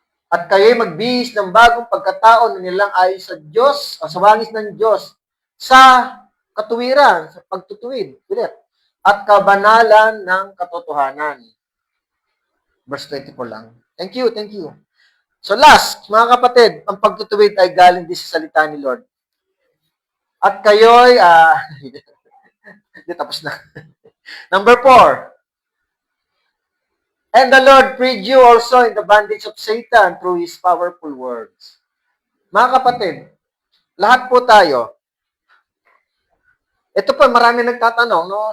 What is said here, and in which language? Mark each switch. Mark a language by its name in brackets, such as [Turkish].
[Filipino] At kayo'y magbihis ng bagong pagkatao na nilang ayon sa Diyos, o sa wangis ng Diyos, sa katuwiran, sa pagtutuwid, at kabanalan ng katotohanan. Verse 24 lang. [English] Thank you. [Filipino] So last, mga kapatid, ang pagtutuwid ay galing din sa salita ni Lord. At kayo'y, tapos na. [English] Number 4. And the Lord freed you also in the bondage of Satan through His powerful words. [Filipino] Mga kapatid, lahat po tayo, ito pa, marami nagtatanong, no?